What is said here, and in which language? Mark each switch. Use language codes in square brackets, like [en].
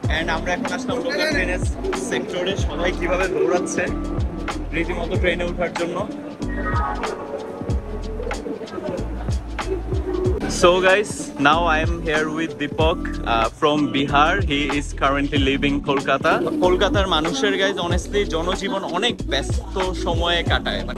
[bn] And আমরা এখন আসলাম local ট্রেনের সেক্টরে। সবাই কিভাবে দৌড়াচ্ছে রীতিমতো ট্রেনে ওঠার জন্য। [en] So guys, now I am here with Deepak from Bihar. He is currently living Kolkata. [bn] কলকাতার মানুষের গাইজ অনেস্টলি জনজীবন অনেক ব্যস্ত সময়ে কাটায়।